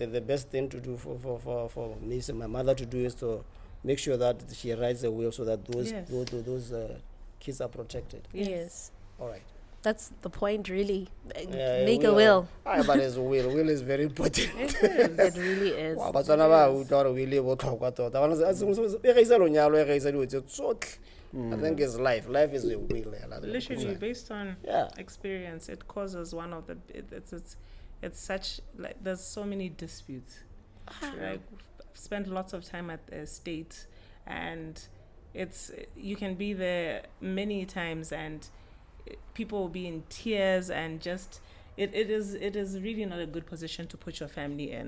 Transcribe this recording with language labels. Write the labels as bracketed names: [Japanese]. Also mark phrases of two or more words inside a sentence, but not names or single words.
[English] the best thing to do for me, so my mother to do is to make sure that she writes a will so that those Yes. those kids are protected. Yes. All right. That's the point, really. Yeah, Make a will. But it's will. Will is very important. It really is. [Tswana] Wow, Batswana ba utlwa gore will e botlhokwa tota. Bana se e gaisa lonyalo e gaisa dilo tse tsotlhe. [English] I think it's life. Life is a will. Literally, based on Yeah. experience, it causes one of the. It's such like there's so many disputes. Like, I've spent lots of time at the estate, and you can be there many times, and people will be in tears, and just it is really not a good position to put your family in.